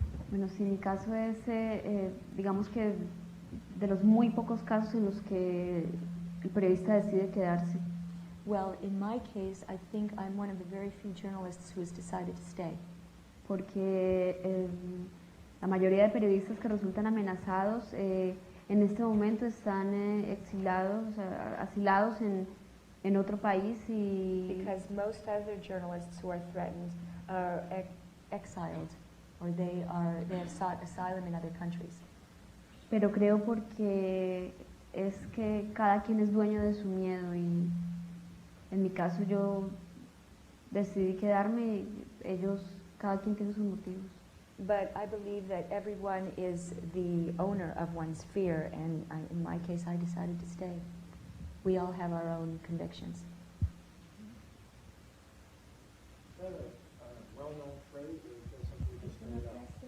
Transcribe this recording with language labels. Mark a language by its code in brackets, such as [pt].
[es] Bueno, sí, mi caso es, digamos que de los muy pocos casos en los que el periodista decide quedarse. [en] Well, in my case, I think I'm one of the very few journalists who has decided to stay. [es] Porque la mayoría de periodistas que resultan amenazados en este momento están exilados, asilados en otro país y [en] Because most other journalists who are threatened are exiled, or they have sought asylum in other countries. [es] pero creo porque es que cada quien es dueño de su miedo y en mi caso yo decidí quedarme y ellos, cada quien tiene sus motivos. [en] But I believe that everyone is the owner of one's fear, and in my case, I decided to stay. We all have our own convictions. Is that a well-known phrase, or is that something you just made up?